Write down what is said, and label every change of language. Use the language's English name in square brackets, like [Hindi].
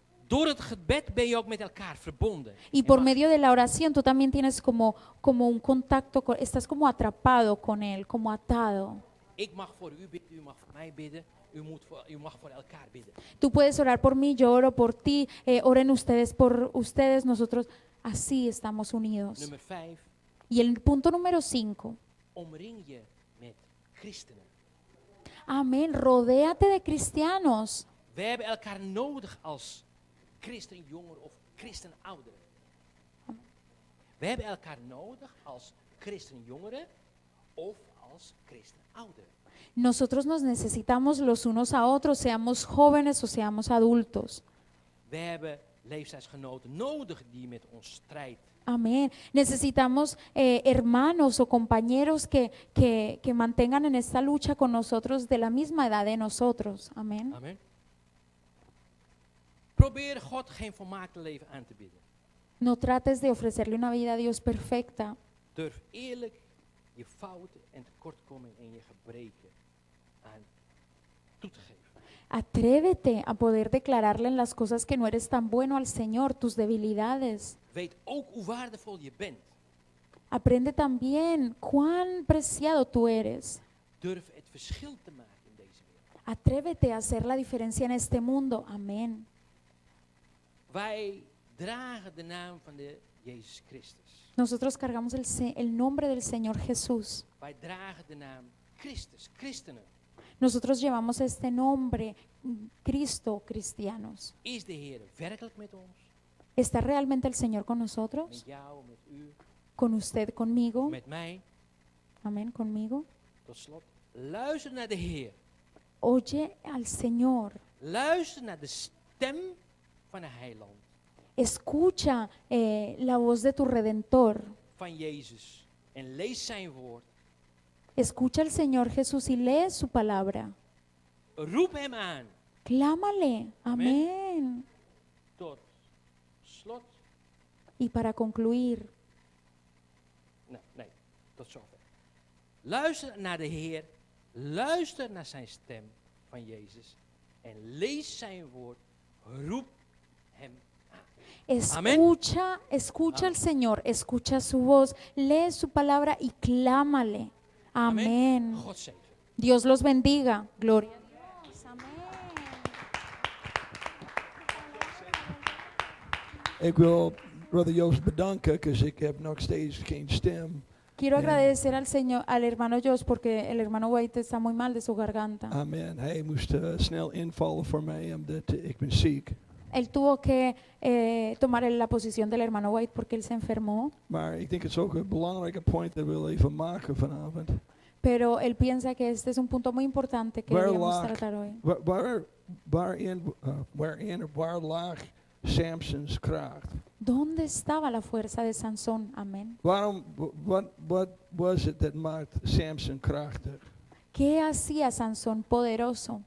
[Dutch] Door het gebed ben je ook met elkaar verbonden. [Spanish] Y [Dutch] En [Spanish] por [Dutch] mag- [Spanish] medio de la oración tú también tienes como un contacto, estás como atrapado con Él, como atado. [Dutch] Ik mag voor u bidden, u mag voor mij bidden, u mag voor elkaar bidden. [Spanish] Tú puedes orar por mí, yo oro por ti, oren ustedes por ustedes, nosotros así estamos unidos. [Dutch] Nummer 5, [Spanish] Y el punto número 5, [Dutch] omring je met christenen. [Spanish] amén, rodéate de cristianos. [Dutch] We hebben elkaar nodig als christenjongeren of christenouderen. We hebben elkaar nodig als christenjongeren of als christenouderen. [Spanish] Nosotros nos necesitamos los unos a otros, seamos jóvenes o seamos adultos. [Dutch] We hebben leeftijdsgenoten nodig die met ons strijden. [Spanish] Amén. Necesitamos hermanos o compañeros que mantengan en esta lucha con nosotros de la misma edad de nosotros. Amén. [Dutch] Amen. Probeer God geen volmaakte leven aan te bieden. [Spanish] No trates de ofrecerle una vida a Dios perfecta. [Dutch] Durf eerlijk je fouten en tekortkomingen en je gebreken aan toe te geven. [Spanish] Atrévete a poder declararle en las cosas que no eres tan bueno al Señor, tus debilidades. [Dutch] Weet ook hoe waardevol je bent. [Spanish] Aprende también cuán preciado tú eres. [Dutch] Durf het verschil te maken in deze wereld. [Spanish] Atrévete a hacer la diferencia en este mundo. Amén. [Dutch] Wij dragen de naam van de Jezus Christus. [Spanish] Nosotros cargamos el nombre del Señor Jesús. [Dutch] Wij dragen de naam Christus, christenen. [Spanish] Nosotros llevamos este nombre, Cristo, cristianos. [Dutch] Is de Heer werkelijk met ons? [Spanish] ¿Está realmente el Señor con [Dutch] Met [Spanish] nosotros? [Dutch] jou, met u, [Spanish] ¿Con usted, conmigo? [Dutch] met mij. [Spanish] Amén, conmigo. [Dutch] Tot slot, luister naar de Heer. [Spanish] Oye al Señor. [Dutch] Luister naar de stem van een heiland, [Spanish] Escucha la voz de tu Redentor. [Dutch] van Jezus. En lees zijn woord. [Spanish] Escucha al Señor Jesús y lee su palabra. [Dutch] Roep hem aan. [Spanish] Clámale. Amén. [Dutch] Tot slot. [Spanish] Y para concluir, [Dutch] Nee, tot zover. Luister naar de Heer. Luister naar zijn stem van Jezus. En lees zijn woord. Roep hem aan. [Spanish] escucha al Señor, escucha su voz, lee su palabra y clámale. Amén. [Dutch] God zegen. [Spanish] Dios los bendiga. Gloria a Dios. Amén. [Dutch] Ik wil Brother Joost bedanken, [English] because [Dutch] ik heb nog steeds geen stem. [Spanish] Quiero Amén. agradecer al Señor, al hermano Josh, porque el hermano White está muy mal de su garganta. [Dutch] Amen. Hij moest snel invallen voor mij, omdat ik ben ziek. [Spanish] Él tuvo que tomar la posición del hermano White porque él se enfermó, [Dutch] Maar ik denk het is ook een belangrijke point dat we willen even maken vanavond. [Spanish] pero él piensa que este es un punto muy importante que [Dutch] Waar [Spanish] debemos [Dutch] lag- [Spanish] tratar hoy. [Dutch] Waar lag Samson's kracht? [Spanish] ¿Dónde estaba la fuerza de Sansón? Amén. [English] What was it that [Dutch] maakte Samson krachtig? [Spanish] ¿Qué hacía Sansón poderoso?